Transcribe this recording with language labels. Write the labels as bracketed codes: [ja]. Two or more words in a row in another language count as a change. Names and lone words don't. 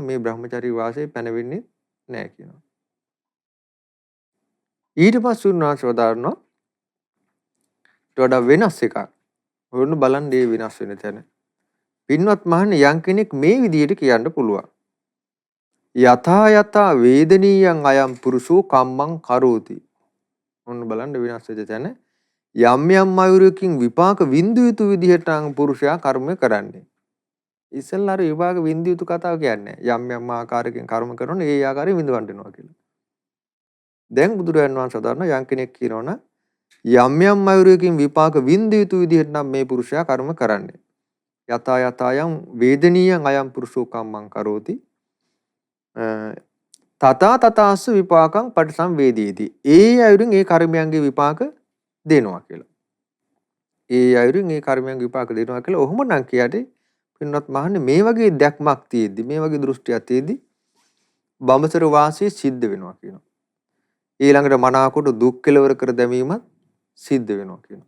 [si] මේ බ්‍රහ්මචර්ය වාසයේ පැනවෙන්නේ නැහැ කියනවා. ඊට පස්සේ උන්වහන්සේ වදාරනවා වඩා වෙනස් එකක්. ඔන්න බලන්න මේ වෙනස් වෙන තැන. පින්වත් මහන්නේ යම් කෙනෙක් මේ විදිහට කියන්න පුළුවන්. [pi] යථා යථා වේදනීයං අයම් පුරුෂෝ කම්මං කරෝති. [si] ඔන්න බලන්න වෙනස් වෙච්ච තැන. යම් යම් අයුරකින් විපාක විඳු යුතු විදිහට පුරුෂයා කර්ම කරන්නේ. ඉස්සෙල්ලා විපාක විඳු යුතු කතාව කියන්නේ යම් යම් ආකාරයකින් කර්ම කරනවා ඒ ආකාරයෙන් විඳවන්න වෙනවා කියලා. දැන් බුදුරජාණන් වහන්සේ සදාරන යම් කෙනෙක් කියනවනම් යම් යම් අයුරකින් විපාක විඳ යුතු විදිහට නම් මේ පුරුෂයා කර්ම කරන්නේ. [pi] යතා යතායම් වේදනීයං අයම් පුරුෂෝ කම්මං කරෝති. තථා තථාස්ස විපාකං පටිසංවේදීති. [si] ඒ අයුරින් ඒ කර්මයන්ගේ විපාක දෙනවා කියලා. ඒ අයුරින් ඒ කර්මයන්ගේ විපාක දෙනවා කියලා ඔහොම නම් කියට පින්වත් මහන්නේ මේ වගේ දැක්මක් තියෙද්දි මේ වගේ දෘෂ්ටියක් තියෙද්දි බඹසර වාසයේ සිද්ධ වෙනවා කියනවා. ඊළඟට මනාකොට දුක් කෙලවර කර දැමීමත් සිද්ධ වෙනවා කියනවා.